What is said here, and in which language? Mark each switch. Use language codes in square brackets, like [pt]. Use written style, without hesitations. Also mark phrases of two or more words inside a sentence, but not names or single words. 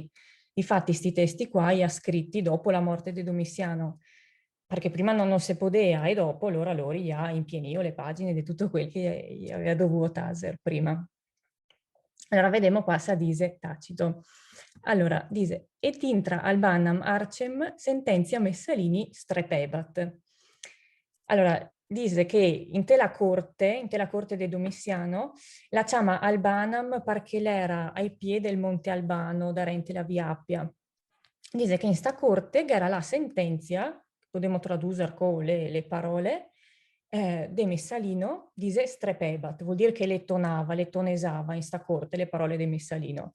[it] Infatti, sti testi qua li ha scritti dopo la morte di Domiciano, perché prima non si poteva, e dopo loro gli ha impienito le pagine di tutto quel che gli aveva dovuto taser prima. Allora, vediamo qua se dice Tacito. Allora, dice, [la] et intra albanam arcem sentenzia Messalini strepebat. [it] Allora, dice che in tela corte di Domiciano, la chiama Albanam perché l'era ai piedi del Monte Albano, da Rente la Via Appia. Dice che in sta corte era la sentenzia, potremmo tradurre con le parole, de Messalino dice strepebat, vuol dire che le tonava, le tonesava in sta corte le parole di Messalino.